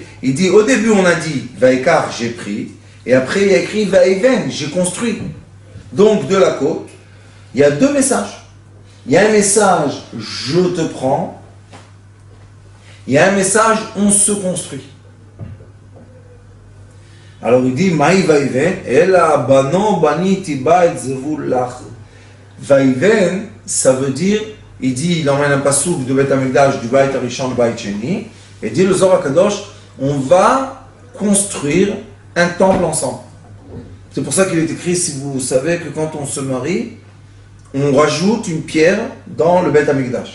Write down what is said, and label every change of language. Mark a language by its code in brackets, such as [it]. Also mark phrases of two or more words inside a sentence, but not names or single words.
[fr] Il dit, au début on a dit, Vaikar, j'ai pris, et après il y a écrit, Vaiven, j'ai construit. Donc de la côte, il y a deux messages. Il y a un message, je te prends. Il y a un message, on se construit. Alors il dit, [he] מאי ויבן, אלא בנה בניתי בית זבול לך. [fr] Vaiven, ça veut dire, il dit, il emmène un pasouk de Beth Amikdash, du Bait Arishon, Bait Sheni, et dit le Zohar HaKadosh, on va construire un temple ensemble. C'est pour ça qu'il est écrit, si vous savez, que quand on se marie, on rajoute une pierre dans le Beth Amikdash.